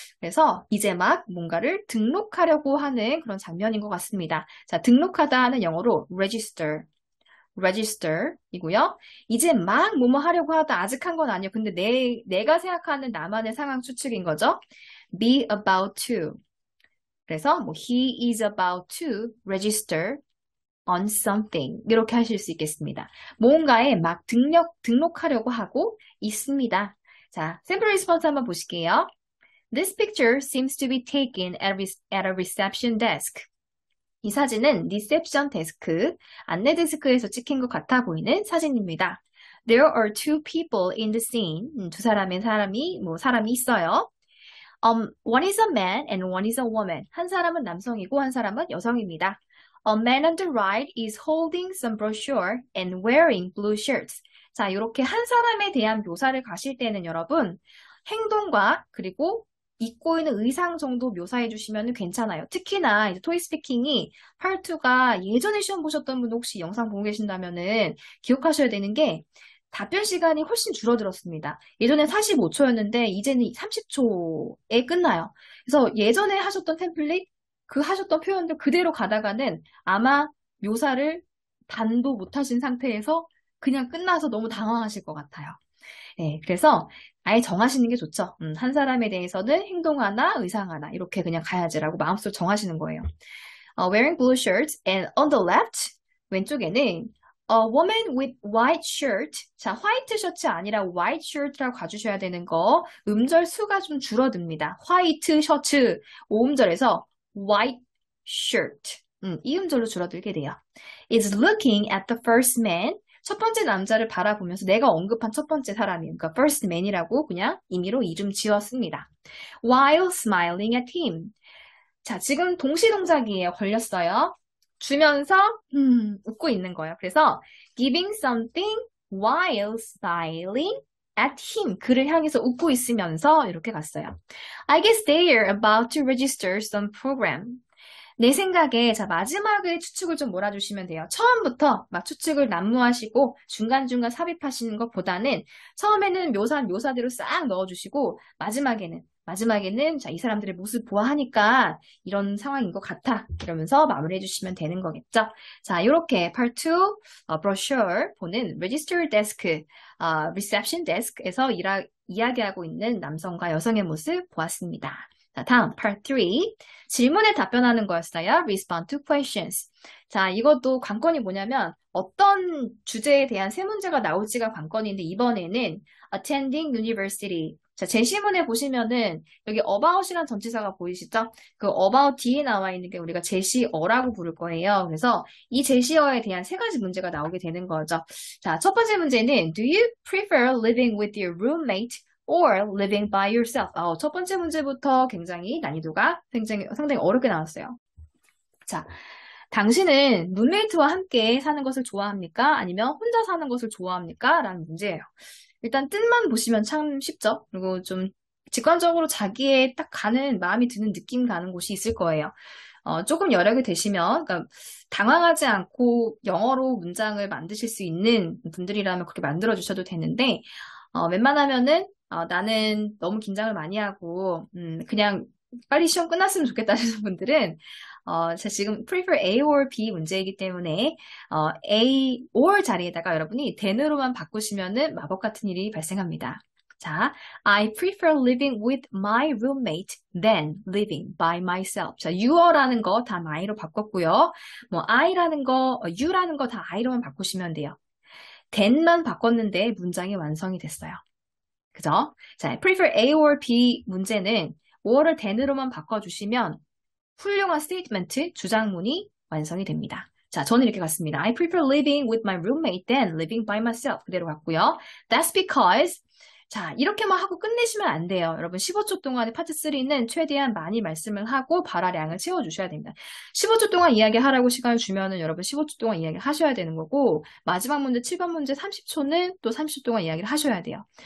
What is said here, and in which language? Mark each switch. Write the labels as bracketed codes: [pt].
[ko] 그래서 이제 막 뭔가를 등록하려고 하는 그런 장면인 것 같습니다. 자, 등록하다는 영어로 register이고요. 이제 막 뭐뭐 하려고 하다 아직 한 건 아니에요. 근데 내가 생각하는 나만의 상황 추측인 거죠. [en] be about to. [ko] 그래서 뭐 [en] he is about to register on something. [ko] 이렇게 하실 수 있겠습니다. 뭔가에 막 등록하려고 하고 있습니다. 자, 샘플 리스폰스 한번 보실게요. [en] This picture seems to be taken at a reception desk. [ko] 이 사진은 리셉션 데스크, 안내 데스크에서 찍힌 것 같아 보이는 사진입니다. [en] There are two people in the scene. [ko] 사람이 있어요. [en] One is a man and one is a woman. [ko] 한 사람은 남성이고 한 사람은 여성입니다. [en] A man on the right is holding some brochure and wearing blue shirts. [ko] 자, 이렇게 한 사람에 대한 묘사를 가실 때는 여러분, 행동과 그리고 입고 있는 의상 정도 묘사해 주시면 괜찮아요. 특히나 이제 토이스피킹이 파트2가 예전에 시험 보셨던 분 혹시 영상 보고 계신다면은 기억하셔야 되는 게 답변 시간이 훨씬 줄어들었습니다. 예전에 45초였는데 이제는 30초에 끝나요. 그래서 예전에 하셨던 템플릿, 그 하셨던 표현들 그대로 가다가는 아마 묘사를 반도 못하신 상태에서 그냥 끝나서 너무 당황하실 것 같아요. 네, 그래서 아예 정하시는 게 좋죠. 한 사람에 대해서는 행동 하나, 의상 하나 이렇게 그냥 가야지라고 마음속으로 정하시는 거예요. [en] Wearing blue shirts and on the left [ko] 왼쪽에는 [en] A woman with white shirt. [ko] 자, 화이트 셔츠 아니라 white shirt라고 가주셔야 되는 거 음절 수가 좀 줄어듭니다. 화이트 셔츠 5음절에서 white shirt 이 음절로 줄어들게 돼요. [en] Is looking at the first man. [ko] 첫 번째 남자를 바라보면서 내가 언급한 첫 번째 사람이에요. 그러니까 first man이라고 그냥 임의로 이름 지었습니다. [en] While smiling at him. [ko] 자, 지금 동시 동작이에요. 걸렸어요. 주면서 웃고 있는 거예요. 그래서 [en] giving something while smiling at him. [ko] 그를 향해서 웃고 있으면서 이렇게 갔어요. [en] I guess they are about to register some program. [ko] 내 생각에 자 마지막에 추측을 좀 몰아주시면 돼요. 처음부터 막 추측을 난무하시고 중간중간 삽입하시는 것보다는 처음에는 묘사대로 싹 넣어주시고 마지막에는 자, 이 사람들의 모습 보아하니까 이런 상황인 것 같아. 이러면서 마무리해 주시면 되는 거겠죠. 자, 이렇게 Part 2 brochure 보는 Register Desk, Reception Desk에서 이야기하고 있는 남성과 여성의 모습 보았습니다. 자, 다음 Part 3 질문에 답변하는 거였어요. [en] Respond to questions. [ko] 자, 이것도 관건이 뭐냐면 어떤 주제에 대한 세 문제가 나올지가 관건인데 이번에는 attending university. 자, 제시문에 보시면은 여기 about이란 전치사가 보이시죠? 그 about 뒤에 나와 있는 게 우리가 제시어라고 부를 거예요. 그래서 이 제시어에 대한 세 가지 문제가 나오게 되는 거죠. 자, 첫 번째 문제는 [en] Do you prefer living with your roommate or living by yourself? [ko] 첫 번째 문제부터 굉장히 난이도가 상당히 어렵게 나왔어요. 자, 당신은 룸메이트와 함께 사는 것을 좋아합니까? 아니면 혼자 사는 것을 좋아합니까? 라는 문제예요. 일단 뜻만 보시면 참 쉽죠? 그리고 좀 직관적으로 자기의 딱 가는 마음이 드는 느낌 가는 곳이 있을 거예요. 조금 여력이 되시면, 그러니까 당황하지 않고 영어로 문장을 만드실 수 있는 분들이라면 그렇게 만들어 주셔도 되는데, 웬만하면은 나는 너무 긴장을 많이 하고 그냥 빨리 시험 끝났으면 좋겠다 하시는 분들은 제가 지금 prefer A or B 문제이기 때문에 A or 자리에다가 여러분이 then으로만 바꾸시면은 마법 같은 일이 발생합니다. 자, [en] I prefer living with my roommate than living by myself. [ko] 자, you라는 거 다 my로 바꿨고요. 뭐 I라는 거, you라는 거 다 I로만 바꾸시면 돼요. then만 바꿨는데 문장이 완성이 됐어요. 그죠? 자, prefer A or B 문제는 or를 then으로만 바꿔주시면 훌륭한 스테이트먼트, 주장문이 완성이 됩니다. 자, 저는 이렇게 갔습니다. [en] I prefer living with my roommate than living by myself. [ko] 그대로 갔고요. [en] That's because [ko] 자, 이렇게만 하고 끝내시면 안 돼요. 여러분 15초 동안의 파트 3는 최대한 많이 말씀을 하고 발화량을 채워주셔야 됩니다. 15초 동안 이야기하라고 시간을 주면은 여러분 15초 동안 이야기를 하셔야 되는 거고 마지막 문제 7번 문제 30초는 또 30초 동안 이야기를 하셔야 돼요.